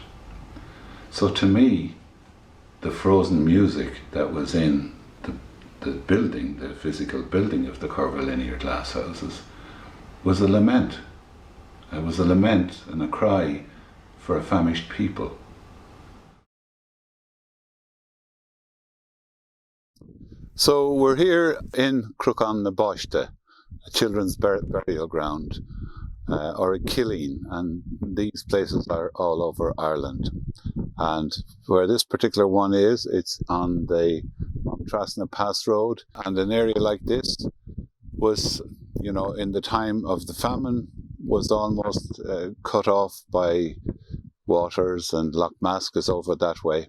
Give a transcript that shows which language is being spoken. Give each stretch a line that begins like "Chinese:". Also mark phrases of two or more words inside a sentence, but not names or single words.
English: So to me, the frozen music that was in the building, the physical building of the curvilinear glasshouses, was a lament. It was a lament and a cry for a famished people. So we're here in Crucán na bPáiste, a children's burial ground, or a killeen, and these places are all over Ireland. And where this particular one is, it's on the Trasna Pass Road, and an area like this was, you know, in the time of the famine, was almost cut off by waters, and Loch Mask is over that way.